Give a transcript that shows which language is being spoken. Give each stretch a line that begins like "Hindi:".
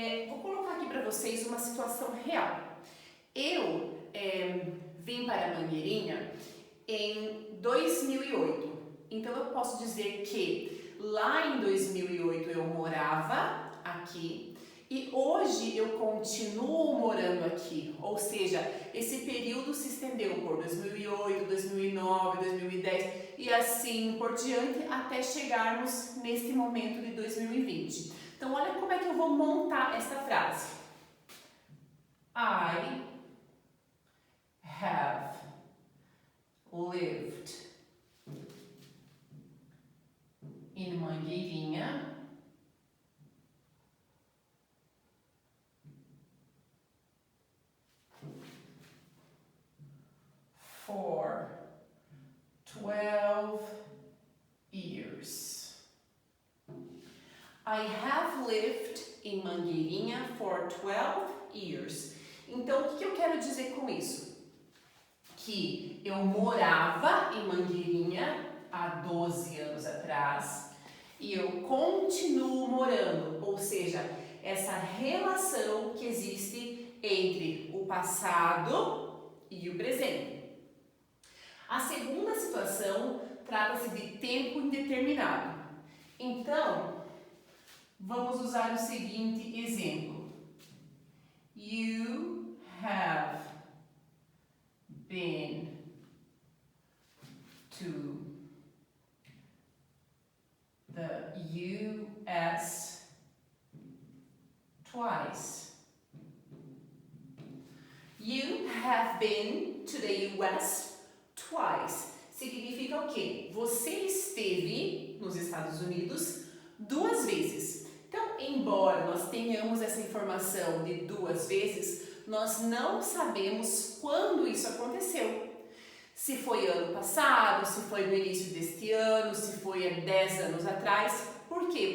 Portuguese: Vou colocar aqui para vocês uma situação real. Eu vim para Mangueirinha em 2008, então eu posso dizer que lá em 2008 eu morava aqui e hoje eu continuo morando aqui, ou seja, esse período se estendeu por 2008, 2009, 2010 e assim por diante até chegarmos neste momento de 2020. Então olha como é que eu vou montar essa frase.
English: I have lived in Mangueirinha for 12 years. I have lived in Mangueirinha for 12 years.
Portuguese: Então, o que eu quero dizer com isso? Que eu morava em Mangueirinha há 12 anos atrás e eu continuo morando, ou seja, essa relação que existe entre o passado e o presente. A segunda situação trata-se de tempo indeterminado. Então, vamos usar o seguinte exemplo.
English: You have been to the US twice. You have been to the US twice.
Portuguese: Significa o quê? Você esteve nos Estados Unidos 2 vezes. Então, embora nós tenhamos essa informação de 2 vezes, nós não sabemos quando isso aconteceu. Se foi ano passado, se foi no início deste ano, se foi há 10 anos atrás. Por quê?